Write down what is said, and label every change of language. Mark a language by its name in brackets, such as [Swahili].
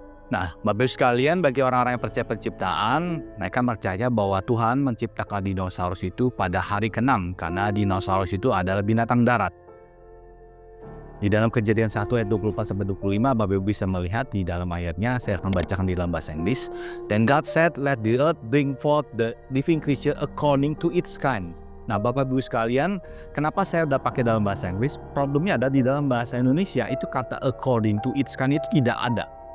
[Indonesian] Nah, Bapak Ibu sekalian, bagi orang-orang yang percaya penciptaan, mereka percaya bahwa Tuhan menciptakan dinosaurus itu pada hari ke-6, karena dinosaurus itu adalah binatang darat. Di dalam Kejadian 1 ayat 24-25, Bapak Ibu bisa melihat di dalam ayatnya, saya akan bacakan di dalam bahasa Inggris. [English] Then God said, let the earth bring forth the living creature according to its kind. [Indonesian] Nah, Bapak Ibu sekalian, kenapa saya udah pakai dalam bahasa Inggris? Problemnya ada di dalam bahasa Indonesia, itu kata [English] according to its kind [Indonesian] itu tidak ada.